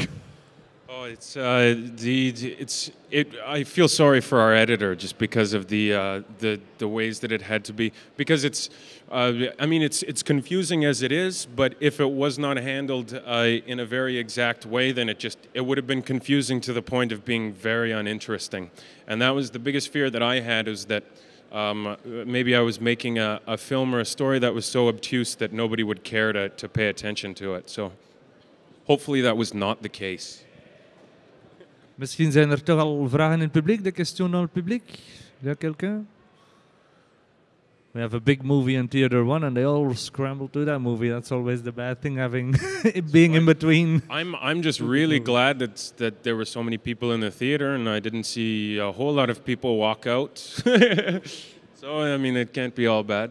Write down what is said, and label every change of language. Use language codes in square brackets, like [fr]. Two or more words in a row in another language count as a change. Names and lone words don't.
[en] Oh, I feel sorry for our editor just because of the ways that it had to be, because it's confusing as it is, but if it was not handled in a very exact way, then it would have been confusing to the point of being very uninteresting. And that was the biggest fear that I had, is that maybe I was making a film or a story that was so obtuse that nobody would care to pay attention to it. So hopefully that was not the case. [nl] Misschien zijn er toch al vragen in het publiek, [fr] des questions dans le public. Il y a quelqu'un? [en] We have a big movie in Theater 1 and they all scramble to that movie. That's always the bad thing, having it being in between. I'm just really glad that there were so many people in the theater and I didn't see a whole lot of people walk out. So, I mean, it can't be all bad.